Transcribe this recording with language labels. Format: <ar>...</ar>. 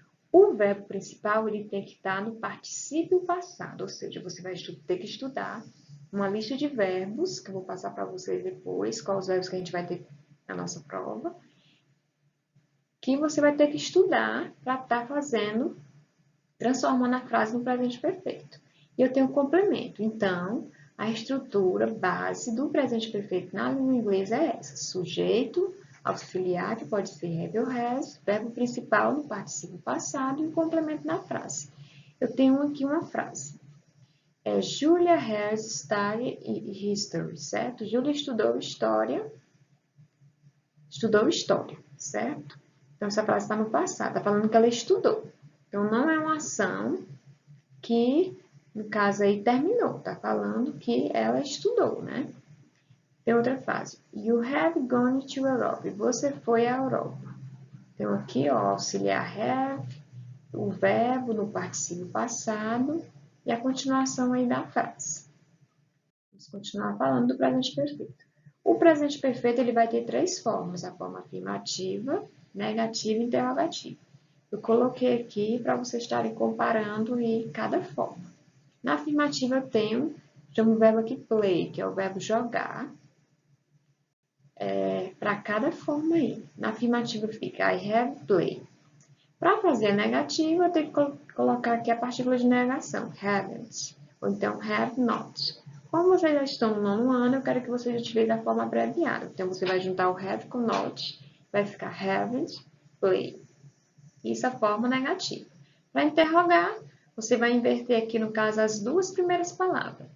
<pt>O verbo principal, ele tem que estar no particípio passado, ou seja, você vai ter que estudar uma lista de verbos, que eu vou passar para vocês depois, quais os verbos que a gente vai ter na nossa prova, que você vai ter que estudar para estar fazendo, transformando a frase no presente perfeito. E eu tenho um complemento. Então, a estrutura base do presente perfeito na língua inglesa é essa. Sujeito, auxiliar, que pode ser have ou has, verbo principal no particípio passado e um complemento na frase. Eu tenho aqui uma frase.</pt> <en>Julia has studied history, certo?</en> <pt>Julia estudou história, certo? Então, essa frase está no passado, está falando que ela estudou. Então, não é uma ação que, no caso aí, terminou. Está falando que ela estudou, né? Tem outra frase.</pt> <en>You have gone to Europe.</en> <pt>Você foi à Europa. Então, aqui, ó, auxiliar have, o verbo no particípio passado e a continuação aí da frase. Vamos continuar falando do presente perfeito. O presente perfeito ele vai ter três formas, a forma afirmativa, negativa e interrogativa. Eu coloquei aqui para vocês estarem comparando em cada forma. Na afirmativa eu tenho, chamo o verbo aqui play, que é o verbo jogar, para cada forma aí. Na afirmativa fica</pt> <en>I have played.</en> <pt>Para fazer a negativa, eu tenho que colocar aqui a partícula de negação, haven't, ou então have not. Como vocês já estão no nono ano, eu quero que vocês utilizem a forma abreviada. Então, você vai juntar o have com not, vai ficar haven't played. Isso é a forma negativa. Para interrogar, você vai inverter aqui, no caso, as duas primeiras palavras.</pt>